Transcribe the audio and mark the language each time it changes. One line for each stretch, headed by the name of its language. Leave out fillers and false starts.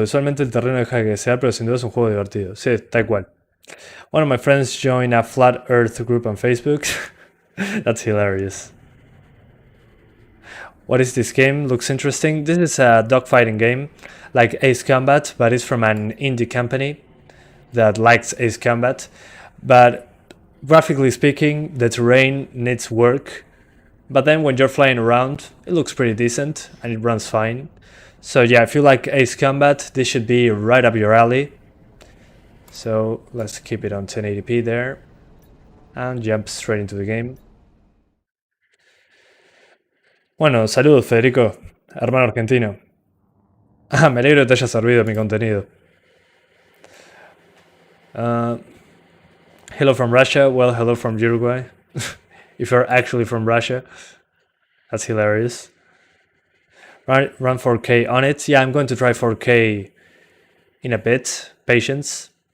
Spanish: Visualmente el terreno deja que sea, pero sin duda es un juego divertido. Sí, tal cual.
English: One of my friends joined a Flat Earth group on Facebook. That's hilarious. What is this game? Looks interesting. This is a dogfighting game, like Ace Combat, but it's from an indie company that likes Ace Combat. But graphically speaking, the terrain needs work. But then when you're flying around, it looks pretty decent and it runs fine. So yeah, if you like Ace Combat, this should be right up your alley. So let's keep it on 1080p there and jump straight into the game.
Spanish: Bueno, saludos Federico, hermano argentino. Ah, me alegro que te haya servido mi contenido.
English: Hello from Russia, well, hello from Uruguay. If you're actually from Russia, that's hilarious. Run 4K on it. Yeah, I'm going to try 4K in a bit. Patience.